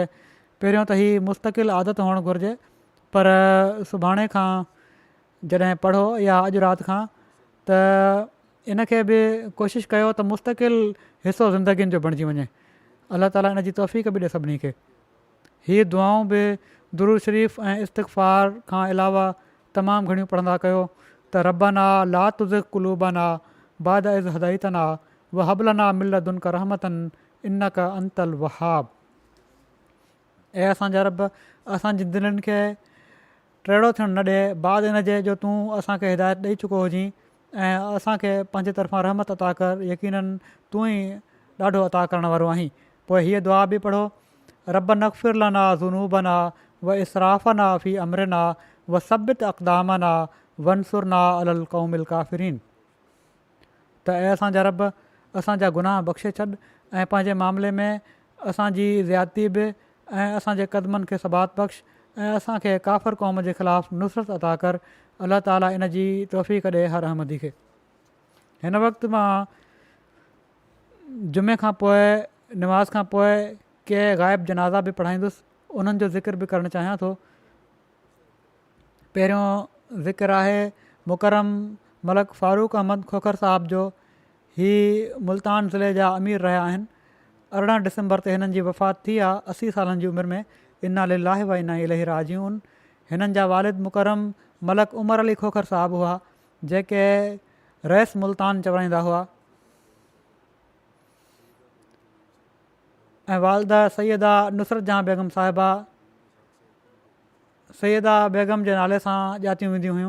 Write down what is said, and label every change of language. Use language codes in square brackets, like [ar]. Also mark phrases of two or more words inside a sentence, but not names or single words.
[sd] पहिरियों त हीअ मुस्तक़िल आदत हुअणु घुरिजे, पर सुभाणे खां जॾहिं पढ़ो या अॼु राति खां त इन खे बि कोशिशि कयो त मुस्तक़िल हिसो ज़िंदगीनि जो बणिजी वञे। अलाह ताला इन जी तौफ़ीक़ बि ॾिए सभिनी खे। हीअ दुआऊं बि दुरूद शरीफ़ ऐं इस्तिग़फ़ार खां अलावा तमामु घणियूं पढ़ंदा कयो त [ar] ربنا لا تزغ قلوبنا بعد إذ هديتنا وهب لنا من لدنك رحمة إنك أنت الوهاب. [sd] ऐं असांजा रब असांजी दिलनि खे टेड़ो थियणु न ॾिए बाद इन जे जो तूं असांखे हिदायत ॾेई चुको हुजीं ऐं असांखे पंहिंजे तरफ़ां रहमत अता कर। यकीननि तूं ई ॾाढो अता करण वारो आहीं। पोइ हीअ दुआ बि पढ़ो, [ar] ربنا اغفر لنا ذنوبنا وإسرافنا في أمرنا وثبت أقدامنا وانصرنا على القوم الكافرين. [sd] त ऐं असांजा रब असांजा गुनाह बख़्शे छॾ ऐं पंहिंजे मामले में असांजी ज़्यादती बि ऐं असांजे क़दमनि खे सबात बख़्श ऐं असांखे काफ़िर क़ौम जे ख़िलाफ़ु नुसरत अता कर। अलाह ताला इन जी तौफ़ीक़ ॾिए हर अहमदी खे। हिन वक़्तु मां जुमे खां पोइ नमाज़ खां पोइ के ग़ाइब जनाज़ा बि पढ़ाईंदुसि, उन्हनि जो ज़िक्र बि करणु चाहियां थो। पहिरियों ज़िक्र आहे मुकरम मलक फ़ारूक अहमद खोखर साहिब जो। ही मुल्तान ज़िले जा अमीर रहिया आहिनि। 18 डिसंबर ते हिननि जी वफ़ात थी आहे 80 सालनि जी उमिरि में। [ar] إنا لله وإنا إليه راجعون. [sd] हिननि जा वालिद मुकरम मलक उमर अली खोखर साहिबु हुआ, जेके रईस मुल्तान चवाईंदा हुआ, ऐं वालदा सैयदा नुसरत जहां बेगम साहिबा सैयदा बेगम जे नाले सां ॼातियूं वेंदियूं हुयूं।